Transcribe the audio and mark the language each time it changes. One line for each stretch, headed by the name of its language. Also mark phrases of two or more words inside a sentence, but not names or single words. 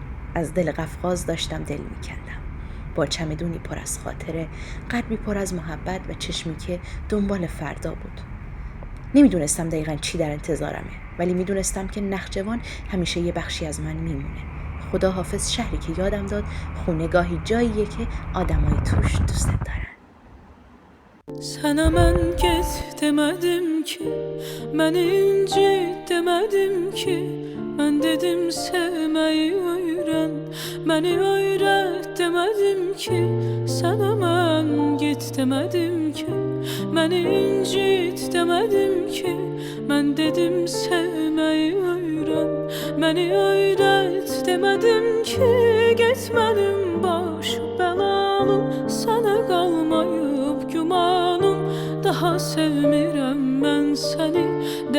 Persian: از دل قفقاز داشتم دل میکندم، با چمدونی پر از خاطره، قلبی پر از محبت و چشمی که دنبال فردا بود. نمیدونستم دقیقاً چی در انتظارمه، ولی میدونستم که نخجوان همیشه یه بخشی از من میمونه. خدا حافظ شهری که یادم داد خونه‌گاهی جاییه که آدمای توش دوست دارن.
Azerbaijani: Sana mən get demədim ki, mən incit demədim ki, mən dedim sevməyi öyrən, məni öyrət demədim ki, sana mən get demədim ki, məni incit demədim ki, mən dedim sevməyi öyrən, məni öyrət demədim ki, getmədim başı bəlalı, sana qalmayıb gümanım, daha daha sevmirəm mən səni.